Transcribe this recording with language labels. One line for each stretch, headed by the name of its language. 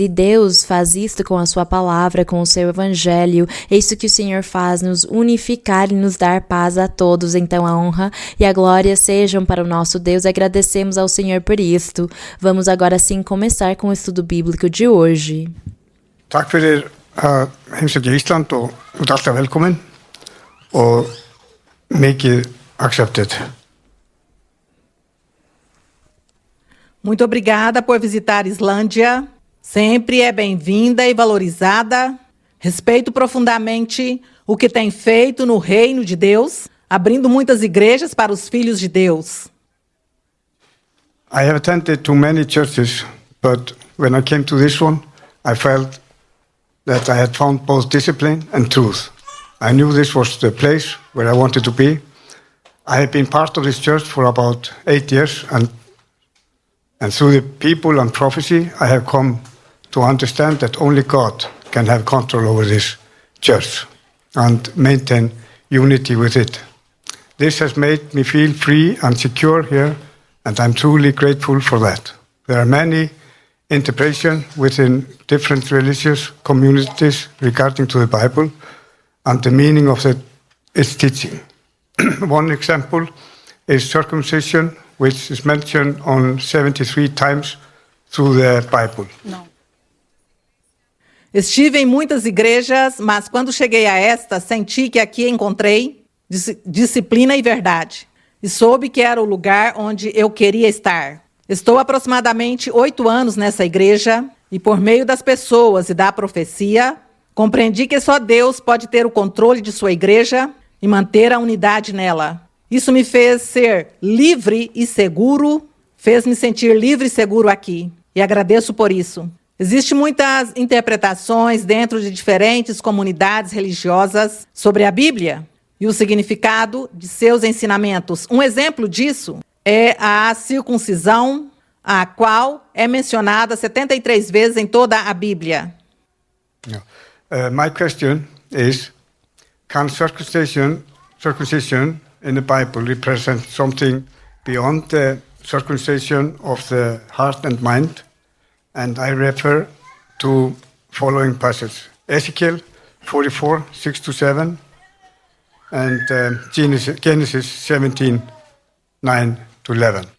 Portuguese: E Deus faz isso com a sua palavra, com o seu evangelho. É isso que o Senhor faz, nos unificar e nos dar paz a todos. Então a honra e a glória sejam para o nosso Deus. Agradecemos ao Senhor por isto. Vamos agora sim começar com o estudo bíblico de hoje.
Icelandic: Takk fyrir að heimsækja Ísland og þú ert alltaf velkomin og mikið
English: accepted.
Portuguese: Muito obrigada por visitar Islândia. Sempre é bem-vinda e valorizada. Respeito profundamente o que tem feito no reino de Deus, abrindo muitas igrejas para os filhos de Deus.
English: I have attended to many churches, but when I came to this one, I felt that I had found both discipline and truth. I knew this was the place where I wanted to be. I have been part of this church for about 8 years, and through the people and prophecy, I have come to understand that only God can have control over this church and maintain unity with it. This has made me feel free and secure here, and I'm truly grateful for that. There are many interpretations within different religious communities regarding to the Bible and the meaning of its teaching. One example is circumcision, which is mentioned on 73 times through the Bible. Não.
Portuguese: Estive em muitas igrejas, mas quando cheguei a esta, senti que aqui encontrei disciplina e verdade. E soube que era o lugar onde eu queria estar. Estou aproximadamente 8 anos nessa igreja e por meio das pessoas e da profecia, compreendi que só Deus pode ter o controle de sua igreja e manter a unidade nela. Isso me fez ser livre e seguro, fez me sentir livre e seguro aqui. E agradeço por isso. Existem muitas interpretações dentro de diferentes comunidades religiosas sobre a Bíblia e o significado de seus ensinamentos. Um exemplo disso é a circuncisão, a qual é mencionada 73 vezes em toda a Bíblia.
English: My question is, can circumcision in the Bible represent something beyond the circumcision of the heart and mind? And I refer to following passages: Ezekiel 44, 6-7, and Genesis 17, 9-11.